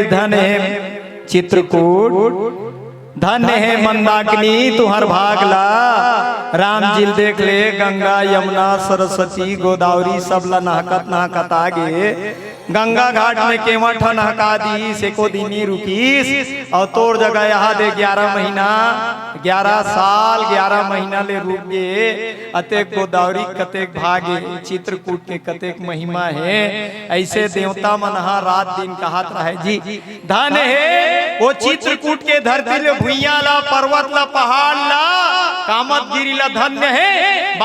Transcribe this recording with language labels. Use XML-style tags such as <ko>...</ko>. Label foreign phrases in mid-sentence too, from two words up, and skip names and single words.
<hne>धन है चित्रकूट, धन्य है मंदाकिनी तुहर भागला। राम जी देख ले गंगा यमुना सरस्वती गोदावरी सब ला नहकत नहकत आगे। गंगा घाट में केवट नहका दी से को दिनी रुकीस। और तोर जगह यहाँ दे 11 महीना 11 साल 11 महीना ले रुक गए। अतेक गोदावरी कतेक भागे, चित्रकूट के कतेक महिमा है। ऐसे देवता मनहा रात दिन कहत रहे जी। धन है वो चित्रकूट के धरती ले भुइया ला, पर्वत ला, पहाड़ ला, कामत गिरी ला धन्य है।</hne>